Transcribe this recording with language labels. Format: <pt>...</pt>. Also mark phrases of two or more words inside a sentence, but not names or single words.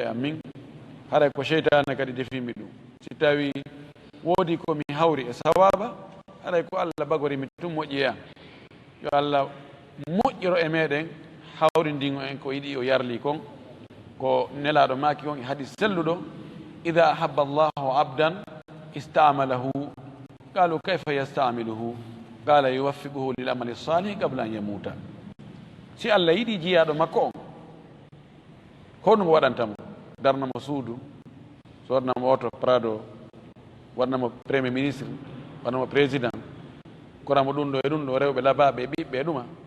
<ff>am min haray ko cheytane kadi defimi ɗum si tawi woodi komi hawri e sawaba haray ko allah bagorimi tum moƴƴiya yo allah moƴƴiro e meɗen hawrindingo en ko yiɗi o yarli kon ko nelaɗo maki on e hadis selluɗo</ff> <ar>إذا أحب الله عبدا استعمله قالوا كيف يستعمله قال يوفقه للعمل الصالح قبل أن يموت</ar> <ff>si allah yiɗi jiyaɗo makko on honno mo waɗantamo darnamo suudu sodnamo oto prado warnamo</ff> <fr>premier ministre</fr> <ff>warnamo président koramo ɗum ɗo e ɗum ɗo rewɓe labaɓe ɓiɓɓe ɗuma</ff>